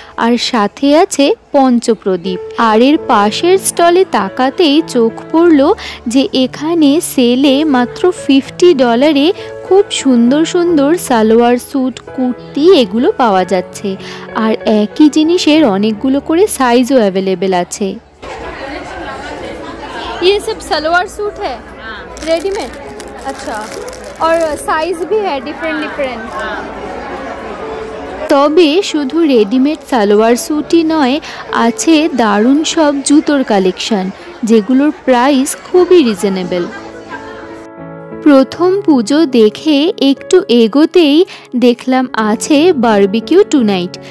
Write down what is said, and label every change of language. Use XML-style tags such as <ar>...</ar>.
<bn>আর সাথে আছে পঞ্চপ্রদীপ। আর এর পাশের স্টলে তাকাতেই চোখ পড়লো যে এখানে সেলে মাত্র $50 খুব সুন্দর সুন্দর সালোয়ার স্যুট, কুর্তি এগুলো পাওয়া যাচ্ছে। আর একই জিনিসের অনেকগুলো করে সাইজও অ্যাভেলেবেল আছে।</bn> <hi>ये सब सलवार सूट है रेडीमेड? अच्छा, और साइज भी है डिफरेंट।</hi> <bn>তবে শুধু রেডিমেড সালোয়ার স্যুটই নয়, আছে দারুণ সব জুতোর কালেকশন যেগুলোর প্রাইস খুবই রিজনেবল। প্রথম পুজো দেখে একটু এগোতেই দেখলাম আছে বারবিকিউ টুনাইট।</bn>